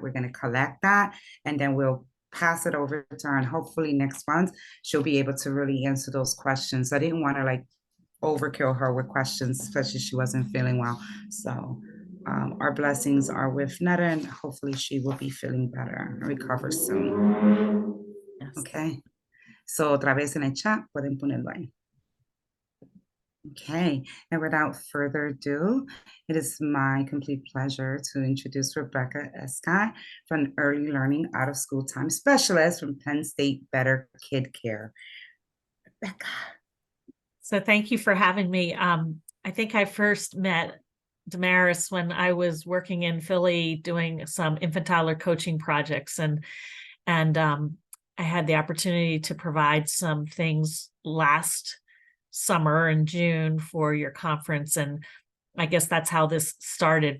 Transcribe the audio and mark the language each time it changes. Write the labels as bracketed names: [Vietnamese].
[English] We're going to collect that, and then we'll pass it over to her, and hopefully next month she'll be able to really answer those questions. I didn't want to like overkill her with questions, especially she wasn't feeling well. So our blessings are with Netta, and hopefully she will be feeling better and recover soon. Yes. Okay. [Spanish] So otra vez en el chat, pueden ponerlo ahí. [English] Okay, and without further ado, it is my complete pleasure to introduce Rebecca Escott from Early Learning Out of School Time Specialist from Penn State Better Kid Care. Rebecca. So thank you for having me. I think I first met Damaris when I was working in Philly doing some infantile coaching projects, and I had the opportunity to provide some things last summer in June for your conference, and I guess that's how this started.